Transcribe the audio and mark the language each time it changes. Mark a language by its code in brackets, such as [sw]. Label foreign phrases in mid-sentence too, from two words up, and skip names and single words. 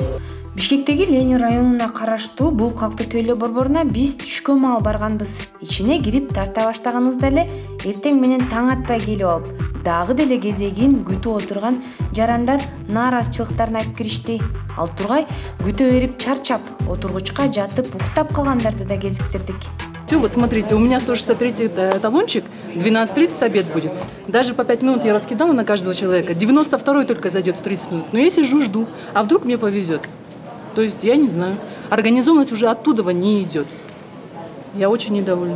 [ky] Бишкектеги Ленин районуна караштуу бул калкты тейлөө борборуна биз түшкө маал барганбыз. Ичине кирип тарта баштаганыбызда эле эртең менен таң атпай келип алып, дагы деле кезегин күтүп отурган жарандар нааразычылыктарын айтып киришти. Ал тургай күтө берип чарчап, отургучка жатып уктап калгандарды да кезиктирдик. [ru] Все, вот смотрите, у меня 163 талончик, 12:30 обед будет. Даже по 5 минут я раскидала на каждого человека. 92-й только зайдет в 30 минут. Но я сижу, жду. А вдруг мне повезет? То есть я не знаю. Организованность уже оттуда не идет. Я очень недовольна.